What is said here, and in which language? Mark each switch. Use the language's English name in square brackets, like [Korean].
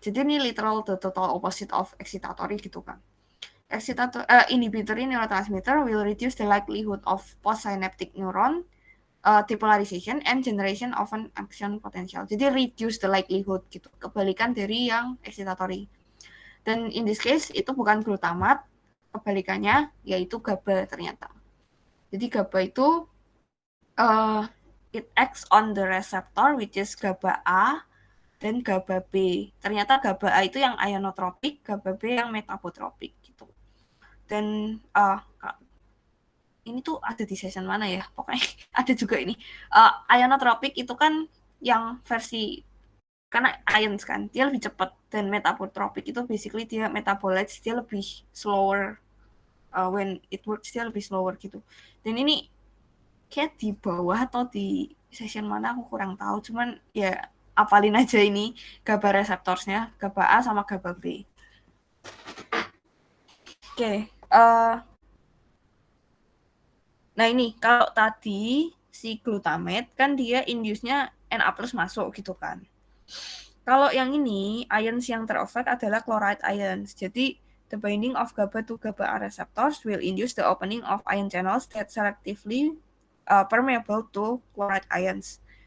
[Indonesian] Jadi ini literal [English] the total opposite of excitatory [Indonesian] gitu kan. [English] Inhibitory neurotransmitter will reduce the likelihood of postsynaptic neuron depolarization and generation of an action potential. [Indonesian] Jadi [English] reduce the likelihood [Indonesian] gitu. Kebalikan dari yang excitatory. Dan [English] in this case [Indonesian] itu bukan glutamat, kebalikannya yaitu GABA ternyata. Jadi GABA itu [English] it acts on the receptor which is GABA A [Indonesian] dan [English] GABA B. [Indonesian] Ternyata GABA A itu yang ionotropik, GABA B yang metabotropik gitu. Dan ini tuh ada di session mana ya? Pokoknya ada juga ini. Ionotropik itu kan yang versi, karena ions kan, dia lebih cepat, dan metabotropik itu basically dia metabolites, dia lebih slower, [English] when it works [Indonesian] dia lebih slower gitu. Dan ini kayak di bawah atau di session mana aku kurang tahu, cuman ya apalin aja ini GABA receptorsnya, GABA A sama GABA B. Oke. Nah ini kalau tadi si glutamate kan dia induce-nya Na+ masuk gitu kan. Kalau yang ini, ions yang ter-affect adalah chloride ions. Jadi, [English] the binding of GABA to GABA A receptors will induce the opening of ion channels that selectively permeable to chloride ions.